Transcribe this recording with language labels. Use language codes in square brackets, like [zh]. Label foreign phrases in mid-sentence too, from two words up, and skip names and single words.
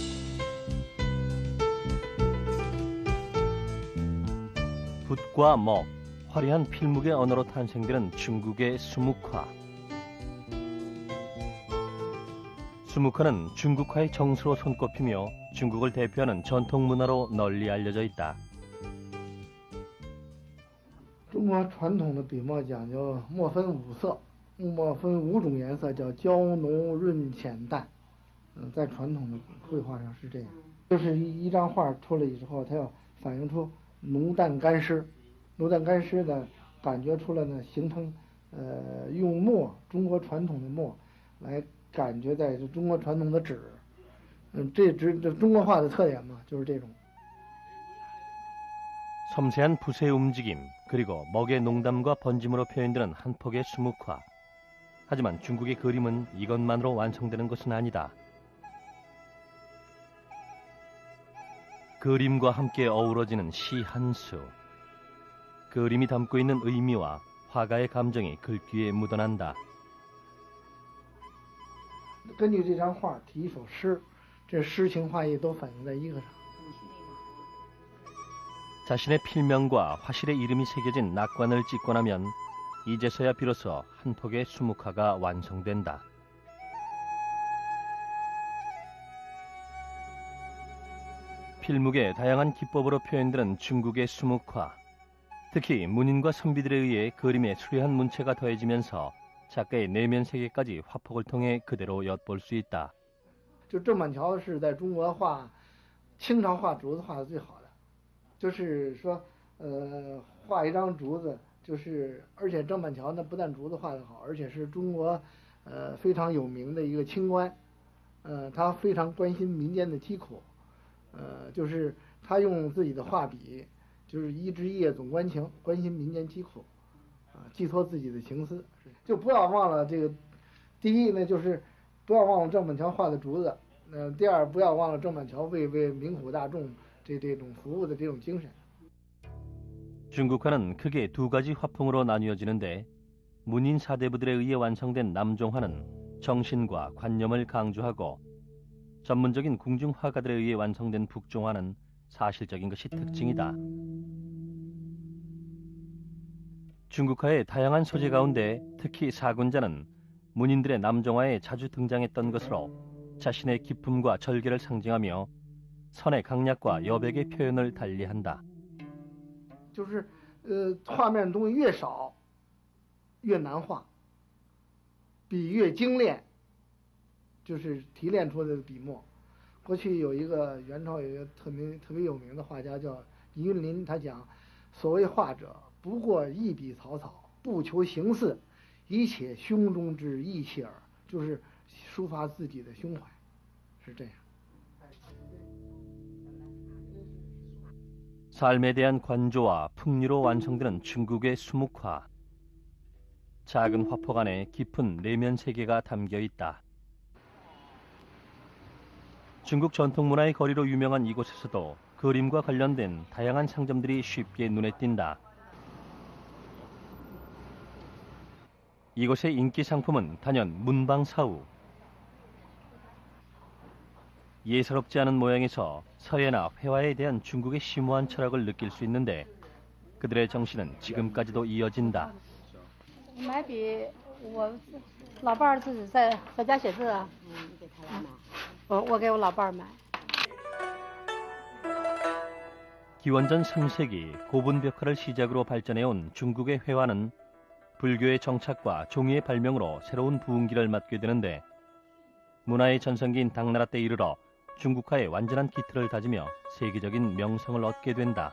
[ko] 붓과 먹, 화려한 필묵의 언어로 탄생되는 중국의 수묵화. 수묵화는 중국화의 정수로 손꼽히며 중국을 대표하는 전통 문화로 널리 알려져 있다. [zh] 中国传统的笔墨讲究墨分五色，墨分五种颜色，叫焦、浓、润、浅、淡。在传统的绘画上是这样，就是一张画出来以后，它要反映出浓淡干湿，浓淡干湿的感觉出来呢，形成用墨，中国传统的墨来感觉在中国传统的纸，这中国画的特点嘛，就是这种。 [ko] 섬세한 붓의 움직임, 그리고 먹의 농담과 번짐으로 표현되는 한 폭의 수묵화. 하지만 중국의 그림은 이것만으로 완성되는 것은 아니다. 그림과 함께 어우러지는 시 한 수. 그림이 담고 있는 의미와 화가의 감정이 글귀에 묻어난다. [zh] 根据这张画题一首诗，这诗情画意都反映在一个上。 [ko] 자신의 필명과 화실의 이름이 새겨진 낙관을 찍고 나면 이제서야 비로소 한 폭의 수묵화가 완성된다. 필묵의 다양한 기법으로 표현되는 중국의 수묵화. 특히 문인과 선비들에 의해 그림에 수려한 문체가 더해지면서 작가의 내면 세계까지 화폭을 통해 그대로 엿볼 수 있다. [zh] 就郑板桥是在中国画清朝画竹子画的最好的。就是说，画一张竹子，而且郑板桥呢，不但竹子画得好，而且是中国，非常有名的一个清官，他非常关心民间的疾苦，就是他用自己的画笔，就是一枝叶总关情，关心民间疾苦，寄托自己的情思，就不要忘了这个，第一呢就是不要忘了郑板桥画的竹子，第二不要忘了郑板桥为民苦大众。这种服务的这种精神。 [ko] 중국화는 크게 두 가지 화풍으로 나뉘어지는데 문인 사대부들에 의해 완성된 남종화는 정신과 관념을 강조하고 전문적인 궁중 화가들에 의해 완성된 북종화는 사실적인 것이 특징이다. 중국화의 다양한 소재 가운데 특히 사군자는 문인들의 남종화에 자주 등장했던 것으로 자신의 기품과 절개를 상징하며 선의 강약과 여백의 표현을 달리한다. [zh] 就是画面的东西越少，越难画，笔越精炼，就是提炼出来的笔墨。过去有一个元朝有一个特别有名的画家叫倪云林，他讲，所谓画者，不过一笔草草，不求形似，以且胸中之意气耳，就是抒发自己的胸怀，是这样。 [ko] 삶에 대한 관조와 풍류로 완성되는 중국의 수묵화. 작은 화폭 안에 깊은 내면 세계가 담겨 있다. 중국 전통 문화의 거리로 유명한 이곳에서도 그림과 관련된 다양한 상점들이 쉽게 눈에 띈다. 이곳의 인기 상품은 단연 문방사우. 예사롭지 않은 모양에서 서예나 회화에 대한 중국의 심오한 철학을 느낄 수 있는데 그들의 정신은 지금까지도 이어진다. [zh] 买笔，我老伴儿自己在和家写字啊。你给他来买。我给我老伴儿买。 [ko] 기원전 3세기 고분벽화를 시작으로 발전해온 중국의 회화는 불교의 정착과 종이의 발명으로 새로운 부흥기를 맞게 되는데 문화의 전성기인 당나라 때 이르러 중국화의 완전한 기틀을 다지며 세계적인 명성을 얻게 된다.